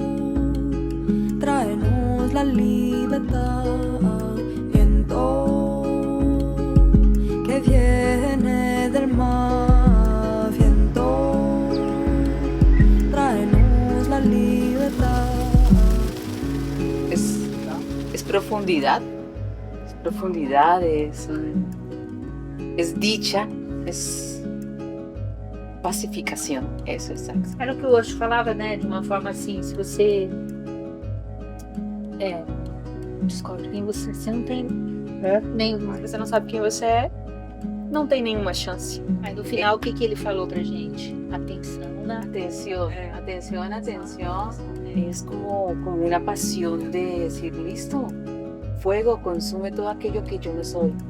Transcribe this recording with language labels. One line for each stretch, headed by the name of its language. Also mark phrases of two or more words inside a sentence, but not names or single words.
Spanish: tráenos la libertad, viento, que viene del mar, viento, tráenos la libertad. Es profundidad, es dicha, es
Portuguese: pacificação, isso, exato. Era o que o Osho falava, né? De uma forma assim, se você descobre quem você não tem nenhuma, se você não sabe quem você é, não tem nenhuma chance. Aí no final, o que ele falou pra gente? Atenção, né? Atenção.
Spanish: Es como una pasión de decir, listo, fuego consume todo aquello que yo no soy.